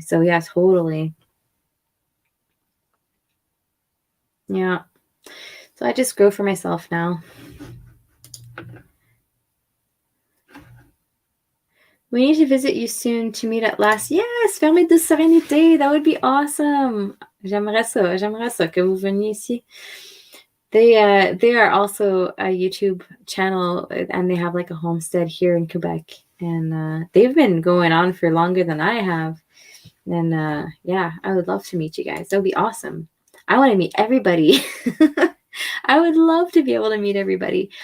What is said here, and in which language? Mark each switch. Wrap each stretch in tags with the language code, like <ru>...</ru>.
<en>So yeah, totally. Yeah. So I just grow for myself now. We need to visit you soon to meet at last. Yes, Ferme de Sérénité. That would be awesome.</en> <fr>J'aimerais ça que vous veniez ici.</fr> <en>They are also a YouTube channel, and they have like a homestead here in Quebec, and they've been going on for longer than I have. And yeah, I would love to meet you guys. That would be awesome. I want to meet everybody. I would love to be able to meet everybody.</en>